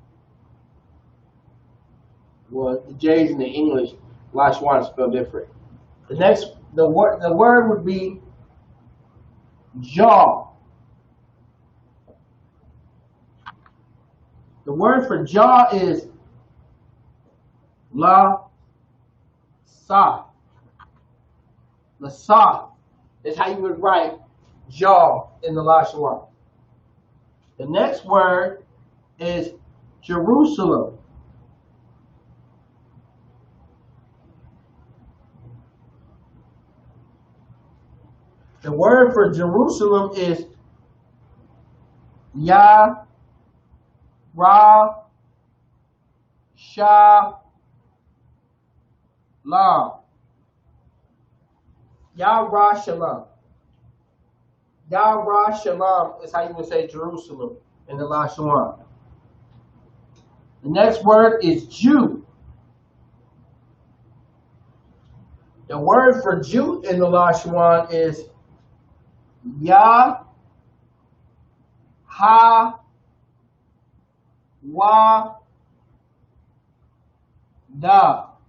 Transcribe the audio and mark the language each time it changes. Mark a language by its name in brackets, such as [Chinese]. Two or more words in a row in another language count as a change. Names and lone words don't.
[English] Well, the J's in the English, Lashawan is spelled different. The word would be jaw. The word for jaw is la sa. La sa is how you would write jaw in the Lashawan. The next word is Jerusalem. The word for Jerusalem is Ya Ra Sha Lam. Ya Ra Shalom. Ya Ra Shalom is how you would say Jerusalem in the Lashawan. The next word is Jew. The word for Jew in the Lashawan is Ya Ha Wa Da.